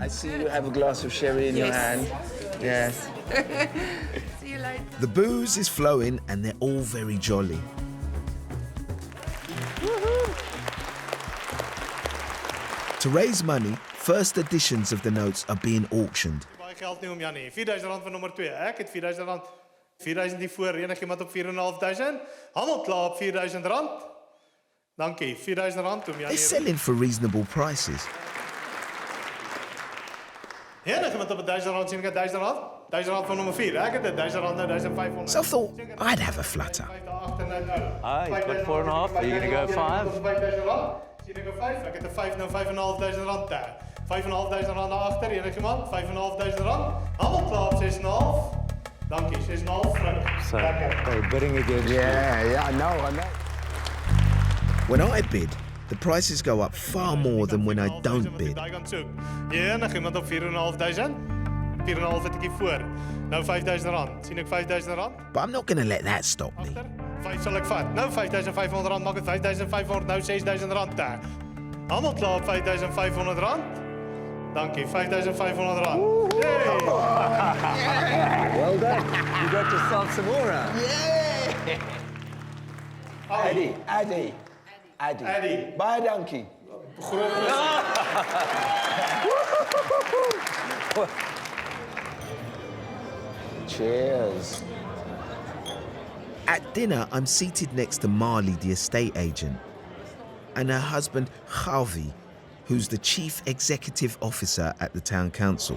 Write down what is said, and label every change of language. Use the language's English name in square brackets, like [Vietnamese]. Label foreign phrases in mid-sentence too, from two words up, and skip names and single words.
[English] I see you have a glass of sherry in your hand. Yes. See you later. The booze is flowing and they're all very jolly. To raise money, first editions of the notes are being auctioned. [Afrikaans] Baie geld nie om Janie. R4,000 vir nommer 2. Ek het R4,000. 4,000 hier voor. Enigiemand op 4,500. Almal klaar op R4,000. Dankie. R4,000 om [English] They're Janie. selling for reasonable prices. [Afrikaans] Enigiemand op R1,000 sien ek R1,000. R1,000 vir nommer 4. Ek het R1,000 nou R1,500. [English] So I thought I'd have a flutter. Hi, you got 4.5. Are you going to go 5? [Afrikaans] Sien ek 5? Ek het 'n 5 nou R5,500 daar. R5,500 daar agter, enigiemand? R5,500. Almal klaar op 6,5. Dankie, 6,5. [English] So, they're bidding against Yeah, I know. When I bid, the prices go up far more than when I don't bid. [Afrikaans] Ja, enigiemand op 4,500? 4,5 het ek hier voor. Nou R5,000. Sien ek R5,000? [English] But I'm not going to let that stop me. [Afrikaans] 5 sal ek vat. Nou R5,500 maak dit R5,500, nou R6,000 daar. Almal klaar op R5,500. Dankie, R5,500. Yay! [English] Well done. You got yourself some aura. Ade. [Afrikaans] Baie dankie. [English] Cheers. At dinner, I'm seated next to Marley, the estate agent, and her husband, Harvey, who's the chief executive officer at the town council.